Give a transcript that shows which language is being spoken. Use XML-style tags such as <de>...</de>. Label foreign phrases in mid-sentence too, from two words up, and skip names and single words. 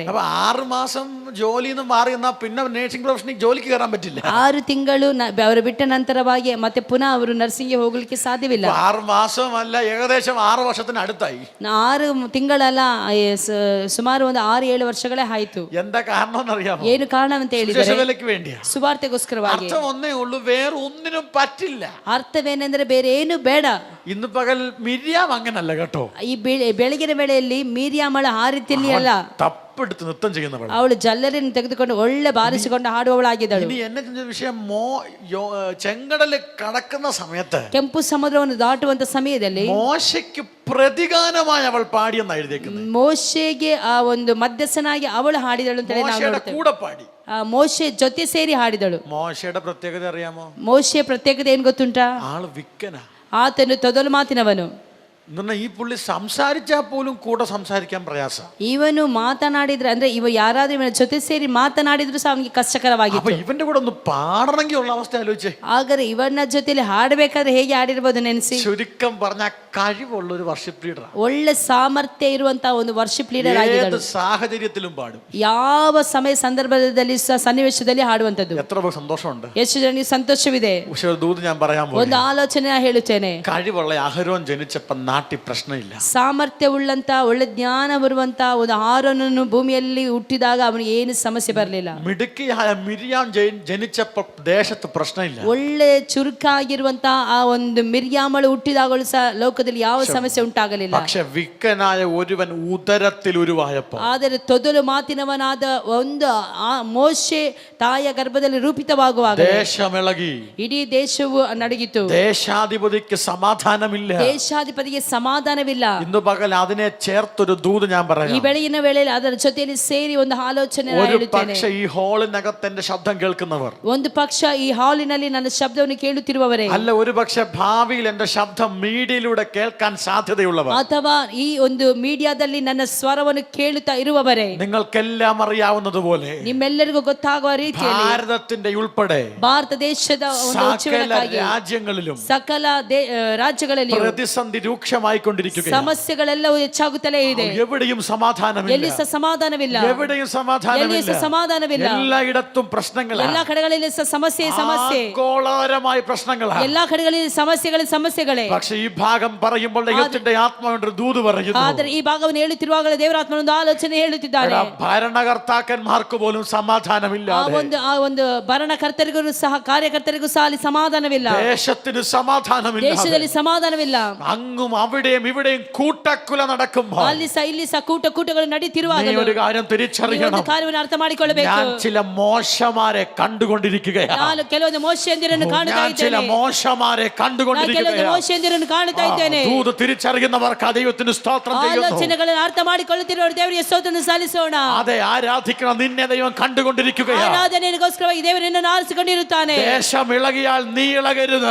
<ml>അപ്പൊ 6 മാസം ജോലിയിൽ നിന്ന് മാറി എന്നാ പിന്നെ നേഴ്സിംഗ് പ്രൊഫഷനിൽ ജോലിക്ക് കയറാൻ പറ്റില്ല.</ml> <kn>6 ತಿಂಗಳು ಅವರು ಬಿಟ್ಟ ನಂತರವಾಗಿ ಮತ್ತೆ ಪುನಃ ಅವರು ನರ್ಸಿಂಗ್ಗೆ ಹೋಗ್ಲಿಕ್ಕೆ ಸಾಧ್ಯವಿಲ್ಲ.</kn> <ml>6 മാസമല്ല, ഏകദേശം 6 വർഷത്തിന് അടുത്തായി.</ml> <kn>6 ತಿಂಗಳಲ್ಲ, ಸುಮಾರು ಒಂದು 6-7 ವರ್ಷಗಳೇ ಆಯ್ತು.</kn> <ml>എന്താ കാരണം എന്നറിയാമോ?</ml> <kn>ಏನು ಕಾರಣ ಅಂತ ಹೇಳಿದರೆ</kn> <ml>വേലയ്ക്ക് വേണ്ടിയാ,</ml> <kn>ಸುವಾರ್ತೆಗೋಸ್ಕರವಾಗಿ.</kn> <ml>അർത്ഥം ഒന്നേ ഉള്ളൂ, വേറെ ഒന്നിനും പറ്റില്ല.</ml> <kn>ಅರ್ಥವೇನೆಂದರೆ ಬೇರೆ ಏನು ಬೇಡ.</kn> <ml>ഇന്ന് പകൽ മിര്യാം അങ്ങനല്ല കേട്ടോ.</ml> <kn>ಈ ಬೆಳಗಿನ ವೇಳೆಯಲ್ಲಿ ಮೀರಿಯಾಮಳ ಆ ರೀತಿಯಲ್ಲಿ ಅಲ್ಲ,</kn> <ml>തപ്പെടുത്ത് നൃത്തം ചെയ്യുന്നവൾ.</ml> <kn>ಅವಳು ಜಲ್ಲರಿಯನ್ನು ತೆಗೆದುಕೊಂಡು ಒಳ್ಳೆ ಬಾರಿಸಿಕೊಂಡು ಹಾಡುವವಳಾಗಿದ್ದಳು.</kn> <ml>ഇനി എന്നെ ചിന്തിച്ച വിഷയം, ചെങ്കടല് കടക്കുന്ന സമയത്ത്,</ml> <kn>ಕೆಂಪು ಸಮುದ್ರವನ್ನು ದಾಟುವಂತ ಸಮಯದಲ್ಲಿ</kn> <ml>മോശയ്ക്ക് പ്രതിഗാനമായി അവൾ പാടിയെന്ന് എഴുതിയേക്കുന്നത്.</ml> <kn>ಮೋಶೆಗೆ ಆ ಒಂದು ಮಧ್ಯಸ್ಥನಾಗಿ ಅವಳು ಹಾಡಿದಳು ಅಂತ ಹೇಳಿ ನಾವು</kn> <ml>മോശയുടെ</ml> <kn>ನೋಡ್ತೇವೆ.</kn> <ml>കൂടെ പാടി.</ml> <kn>ಮೋಶೆ ಜೊತೆ ಸೇರಿ ಹಾಡಿದಳು.</kn> <ml>മോശയുടെ പ്രത്യേകത അറിയാമോ?</ml> <kn>ಮೋಶೆಯ ಪ್ರತ್ಯೇಕತೆ ಏನ್ ಗೊತ್ತುಂಟಾ?</kn> <ml>ആള് വിക്കനാ.</ml> <kn>ಆತನು ತೊದಲು ಮಾತಿನವನು.</kn> <ml>എന്നാൽ ഈ പുള്ളി സംസാരിച്ചാൽ പോലും കൂടെ സംസാരിക്കാൻ പ്രയാസം.</ml> <kn>ಇವನು ಮಾತನಾಡಿದ್ರೆ ಅಂದ್ರೆ ಯಾರಾದ್ರೂ ಇವನ ಜೊತೆ ಸೇರಿ ಮಾತನಾಡಿದ್ರು ಸಹ ಅವನಿಗೆ ಕಷ್ಟಕರವಾಗಿತ್ತು.</kn> <ml>അപ്പൊ ഇവന്റെ കൂടെ ഒന്ന് പാടണമെങ്കിൽ ഉള്ള അവസ്ഥ ആലോചിച്ചേ.</ml> <kn>ಹಾಗಾದ್ರೆ ಇವನ ಜೊತೆಲಿ ಹಾಡಬೇಕಾದ್ರೆ ಹೇಗೆ ಹಾಡಿರ್ಬೋದು ನೆನೆಸಿ.</kn> <ml>ചുരുക്കം പറഞ്ഞ കഴിവുള്ള ഒരു</ml> <en>worship leader,</en> <kn>ಒಳ್ಳೆ ಸಾಮರ್ಥ್ಯ ಇರುವಂತ ಒಂದು</kn> <en>worship leader</en> <kn>ಆಗಿದ್ದಳು.</kn> <ml>സാഹചര്യത്തിലും പാടും,</ml> <kn>ಯಾವ ಸಮಯ ಸಂದರ್ಭದಲ್ಲಿ ಸಹ ಸನ್ನಿವೇಶದಲ್ಲಿ ಹಾಡುವಂತದ್ದು.</kn> <ml>എത്ര സന്തോഷമുണ്ട്.</ml> <kn>ಎಷ್ಟು ಜನರಿಗೆ ಸಂತೋಷವಿದೆ.</kn> <ml>പക്ഷെ ഒരു ദൂത് ഞാൻ പറയാൻ</ml> <kn>ಒಂದು ಆಲೋಚನೆ ಹೇಳುತ್ತೇನೆ.</kn> <ml>കഴിവുള്ള അഹരോൻ ജനിച്ചപ്പോൾ നാട്ടിൽ പ്രശ്നമില്ല.</ml> <kn>ಸಾಮರ್ಥ್ಯವುಳ್ಳಂತ ಒಳ್ಳೆ ಜ್ಞಾನ ಬರುವಂತ ಒಂದು ಆರೋನನ್ನು ಭೂಮಿಯಲ್ಲಿ ಹುಟ್ಟಿದಾಗ ಅವನಿಗೆ ಏನು ಸಮಸ್ಯೆ ಬರಲಿಲ್ಲ.</kn> <ml>മിടുക്കിയായ മിര്യാം ജനിച്ചപ്പോൾ ദേശത്ത് പ്രശ്നമില്ല.</ml> <kn>ಒಳ್ಳೆ ಚುರುಕಾಗಿರುವಂತ ಆ ಒಂದು ಮಿರ್ಯಾಮಳು ಹುಟ್ಟಿದಾಗಲೂ ಸಹ ಲೋಕದಲ್ಲಿ ಯಾವ ಸಮಸ್ಯೆ ಉಂಟಾಗಲಿಲ್ಲ.</kn> <ml>പക്ഷെ വിക്കനായ ഒരുവൻ ഉദരത്തിൽ ഉരുവായപ്പോൾ,</ml> <kn>ಆದರೆ ತೊದಲು ಮಾತಿನವನಾದ ಒಂದು ಮೋಶೆ ತಾಯಿಯ ಗರ್ಭದಲ್ಲಿ ರೂಪಿತವಾಗುವಾಗ</kn> <ml>ദേശമിളകಿ,</ml> <kn>ಇಡೀ ದೇಶವು ನಡುಗಿತು.</kn> <ml>ദേശാധിപതിക്ക് സമാധാനമില്ല.</ml> <kn>ದೇಶಾಧಿಪತಿಗೆ ಸಮಾಧಾನವಿಲ್ಲ.</kn> <ml>ഇന്ന് പകൽ അതിനെ ചേർത്തൊരു ദൂത് ഞാൻ</ml> <kn>ಈ</kn> <ml>പറയാം.</ml> <kn>ಬೆಳಗಿನ ವೇಳೆಯಲ್ಲಿ ಅದರ ಜೊತೆಯಲ್ಲಿ ಸೇರಿ ಒಂದು ಆಲೋಚನೆ</kn> <ml>ഒരു</ml> <kn>ಹೇಳುತ್ತೇನೆ.</kn> <ml>പക്ഷേ ഈ ഹാളിനകത്ത് എന്റെ ശബ്ദം കേൾക്കുന്നവർ,</ml> <kn>ಒಂದು ಪಕ್ಷ ಈ ಹಾಲಿನಲ್ಲಿ ನನ್ನ ಶಬ್ದವನ್ನು ಕೇಳುತ್ತಿರುವವರೇ,</kn> <ml>അല്ല ഒരു പക്ഷേ ഭാവിയിൽ എന്റെ ശബ്ദം മീഡിയയിലൂടെ കേൾക്കാൻ സാധ്യതയുള്ളവർ,</ml> <kn>ಅಥವಾ ಈ ಒಂದು ಮೀಡಿಯಾದಲ್ಲಿ ನನ್ನ ಸ್ವರವನ್ನು ಕೇಳುತ್ತಾ ಇರುವವರೇ,</kn> <ml>നിങ്ങൾക്കെല്ലാം അറിയാവുന്നതുപോലെ</ml> <kn>ನಿಮ್ಮೆಲ್ಲರಿಗೂ ಗೊತ್ತಾಗುವ ರೀತಿಯಲ್ಲಿ</kn> <ml>ഭാരതത്തിന്റെ ഉൾപ്പെടെ</ml> <kn>ಭಾರತ ದೇಶದ ಒಂದು</kn> <ml>സകല</ml> <kn>ಉಜ್ಜೀವನಕ್ಕಾಗಿ</kn> <ml>രാജ്യങ്ങളിലും</ml> <kn>ಸಕಲ ರಾಜ್ಯಗಳಲ್ಲಿ</kn> <ml>പ്രതിസന്ധി രൂക്ഷമായിക്കൊണ്ടിരിക്കുകയാണ്.</ml> <kn>ಸಮಸ್ಯೆಗಳೆಲ್ಲವೂ ಹೆಚ್ಚಾಗುತ್ತಲೇ ಇದೆ.</kn> <ml>എവിടെയും സമാധാനമില്ല.</ml> <kn>ಎಲ್ಲಿ ಸಹ ಸಮಾಧಾನವಿಲ್ಲ.</kn> <ml>എവിടെയും</ml> <kn>ಎಲ್ಲಿ</kn> <ml>സമാധാനമില്ല.</ml> <kn>ಸಹ ಸಮಾಧಾನವಿಲ್ಲ.</kn> <ml>എല്ലായിടത്തും പ്രശ്നങ്ങളാണ്.</ml> <kn>ಎಲ್ಲಾ ಕಡೆಗಳಲ್ಲಿ ಸಹ ಸಮಸ್ಯೆ</kn> <ml>ആഗോളപരമായ പ്രശ്നങ്ങളാണ്.</ml> <kn>ಎಲ್ಲಾ ಕಡೆಗಳಲ್ಲಿ ಸಮಸ್ಯೆಗಳೇ.</kn> <ml>പക്ഷേ ഈ ഭാഗം പറയുമ്പോൾ ദൈവത്തിന്റെ ആത്മാവിന്റെ ദൂത് പറയുന്നു.</ml> <kn>ಆದರೆ ಈ ಭಾಗವನ್ನು ಹೇಳುತ್ತಿರುವಾಗಲೇ ದೇವರ ಆತ್ಮನೊಂದು ಆಲೋಚನೆ ಹೇಳುತ್ತಿದ್ದಾನೆ.</kn> <ml>ഭരണകർത്താക്കന്മാർക്ക് പോലും സമാധാനമില്ല.</ml> <kn>ಆ ಒಂದು ಭರಣಕರ್ತರಿಗೂ ಸಹ ಕಾರ್ಯಕರ್ತರಿಗೂ ಸಹ ಅಲ್ಲಿ ಸಮಾಧಾನವಿಲ್ಲ.</kn> <ml>ദേശത്തിന് സമാധാനമില്ല.</ml> <kn>ದೇಶದಲ್ಲಿ ಸಮಾಧಾನವಿಲ್ಲ.</kn> <ml>അങ്ങും അവിടെയും ഇവിടെയും കൂട്ടക്കുല നടക്കുമ്പോൾ</ml> <kn>ಅಲ್ಲಿ ಸಹ ಇಲ್ಲಿ ಸಹ ಕೂಟಗಳು ನಡೀತಿರುವಾಗ</kn> <ml>ഒരു കാര്യം തിരിച്ചറിയണം.</ml> <kn>ಕಾರ್ಯವನ್ನು ಅರ್ಥ ಮಾಡಿಕೊಳ್ಳಬೇಕು.</kn> <ml>ഞാൻ ചില മോശമാരെ കണ്ടുകൊണ്ടിരിക്കുകയാണ്.</ml> <kn>ನಾನು ಕೆಲವೊಂದು ಮೋಶೆಯಂದಿರನ್ನು ಕಾಣುತ್ತಾ</kn> <ml>ഞാൻ ചില</ml> <kn>ಇದ್ದೇನೆ.</kn> <ml>മോശമാരെ കണ്ടുകൊണ്ടിരിക്കുകയാണ്.</ml> <kn>ಮೋಶೆಯಂದಿರನ್ನು ಕಾಣುತ್ತಾ ಇದ್ದೇನೆ.</kn> <ml>ദൂത് തിരിച്ചറിയുന്നവർക്ക് ദൈവത്തിന് സ്തോത്രം ചെയ്യുന്നു.</ml> <kn>ಆಲೋಚನೆಗಳನ್ನು ಅರ್ಥ ಮಾಡಿಕೊಳ್ಳುತ್ತಿರುವ ದೇವರಿಗೆ ಸ್ತೋತ್ರವನ್ನು ಸಲ್ಲಿಸೋಣ.</kn> <ml>അതെ, ആരാധിക്കണം. നിന്നെ ദൈവം കണ്ടുകൊണ്ടിരിക്കുകയാണ്.</ml> <kn>ಆರಾಧನೆಗೋಸ್ಕರವಾಗಿ ದೇವರು ನಿನ್ನನ್ನು ಆರಿಸಿಕೊಂಡಿರುತ್ತಾನೆ.</kn> <ml>ദേശം ഇളകിയാൽ നീ ഇളകരുത്.</ml>